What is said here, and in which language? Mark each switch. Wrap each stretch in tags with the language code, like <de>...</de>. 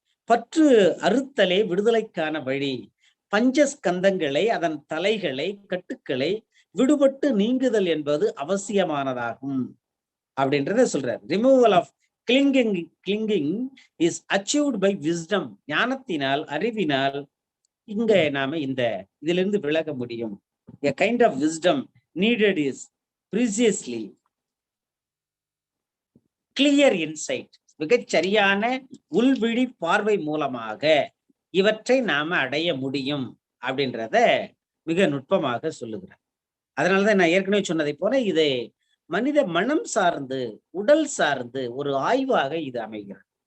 <ta>பற்று அறுத்தலே விடுதலைக்கான வழி. பஞ்சஸ்கந்தங்களை, அதன் தலைகளை, கட்டுக்களை விடுபட்டு நீங்குதல் என்பது அவசியமானதாகும் அப்படின்றத சொல்றார்.</ta> <en>Removal of clinging is achieved by wisdom.</en> <ta>ஞானத்தினால், அறிவினால் இங்க நாம இதிலிருந்து விலக முடியும்.</ta> <en>A kind of wisdom needed is preciously clear insight.</en> <ta>மிகச் சரியான உள்விழி பார்வை மூலமாக இவற்றை நாம அடைய முடியும் அப்படின்றத மிக நுட்பமாக சொல்லுகிறார். அதனாலதான் நான் ஏற்கனவே சொன்னதை போல இது மனித மனம் சார்ந்து, உடல் சார்ந்து ஒரு ஆய்வாக இது அமைகிறது.</ta>